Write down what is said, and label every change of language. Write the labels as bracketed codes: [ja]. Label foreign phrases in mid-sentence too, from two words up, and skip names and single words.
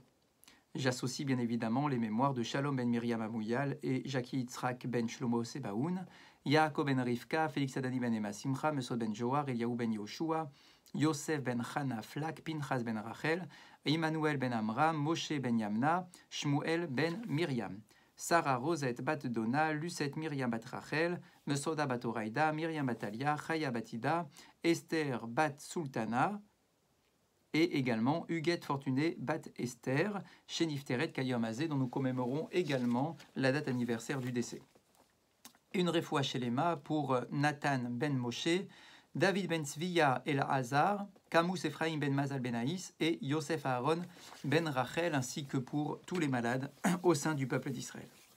[fr] J'associe bien évidemment les mémoires de Shalom ben Miriam Amouyal et Jackie Yitzhak ben Shlomo Sebaoun, Yaakov ben Rivka, Félix Adani ben Emma Simcha, Mesod ben Johar, Eliaou ben Yoshua, Yosef ben Chana Flak, Pinchas ben Rachel, Emmanuel ben Amram, Moshe ben Yamna, Shmuel ben Miriam. Sarah Rosette bat Dona, Lucette Miriam bat Rachel, Mesoda bat Oraïda, Miriam bat Alia, Chaya batida, Esther bat Sultana, et également Huguette Fortuné bat Esther, [he] ש נפטרה היום הזה, [fr] dont nous commémorons également la date anniversaire du décès. Une [he] רפואה שלמה [fr] pour Nathan ben Moshe, David ben Tzviya El Hazar, Camus Ephraim ben Mazal ben Haïs et Yosef Aaron ben Rachel, ainsi que pour tous les malades au sein du peuple d'Israël.